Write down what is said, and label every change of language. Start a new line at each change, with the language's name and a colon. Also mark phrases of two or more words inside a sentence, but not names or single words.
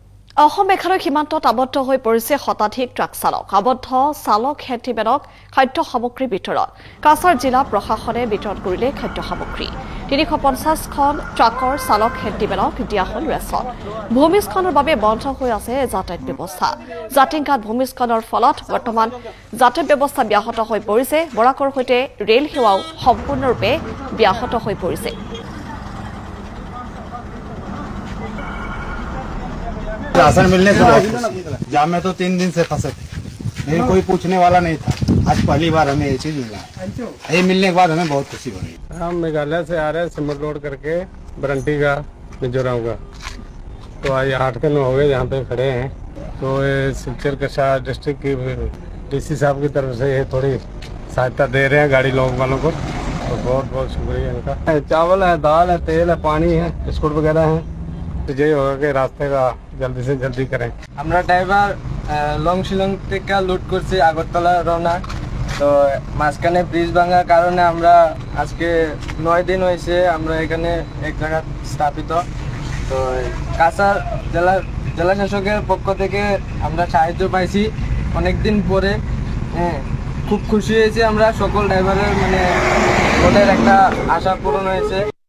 Assamese: অসম মেঘালয় সীমান্তত আবদ্ধ হৈ পৰিছে শতাধিক ট্ৰাক চালক আবদ্ধ চালক হেণ্ডিমেনক খাদ্য সামগ্ৰীৰ ভিতৰত কাছাৰ জিলা প্ৰশাসনে বিতৰণ কৰিলে খাদ্য সামগ্ৰী 350খন ট্ৰাকৰ চালক হেণ্ডিমেনক দিয়া হ'ল ৰেচন ভূমিস্খলনৰ বাবে বন্ধ হৈ আছে যাতায়াত ব্যৱস্থা জাতিংগাত ভূমিস্খলনৰ ফলত বৰ্তমান যাতায়াত ব্যৱস্থা ব্যাহত হৈ পৰিছে বৰাকৰ সৈতে ৰেল সেৱাও সম্পূৰ্ণৰূপে ব্যাহত হৈ পৰিছে
Hindi: राशन मिलने से बहुत खुशी। जाम में तो 3 दिन से फंसे थे लेकिन कोई पूछने वाला नहीं था आज पहली बार हमें ये चीज मिला ये मिलने के बाद हमें बहुत खुशी हो रही है। हम मेघालय से आ रहे हैं सिमर रोड करके बरंटी का मिजोरम का तो आज 8 दिन हो गए यहाँ पे खड़े हैं तो ये सिलचर कसार डिस्ट्रिक्ट की डीसी साहब की तरफ से ये थोड़ी सहायता दे रहे हैं गाड़ी लोग वालों को तो बहुत बहुत शुक्रिया इनका चावल है दाल है तेल है पानी है बिस्कुट वगैरह है तो यही होगा कि रास्ते का जल्दी से जल्दी करें
Bangla: আমরা ড্রাইভার লং শিলং থেকে লুট করছি আগরতলা রওনা তো মাঝখানে ব্রিজ ভাঙার কারণে আমরা আজকে 9 দিন হয়েছে আমরা এখানে এক জায়গায় স্থাপিত তো কাছাড় জেলা শাসকের পক্ষ থেকে আমরা সাহায্য পাইছি অনেক দিন পরে খুব খুশি হয়েছে আমরা সকল ড্রাইভারের মানে ওদের একটা আশা পূরণ হয়েছে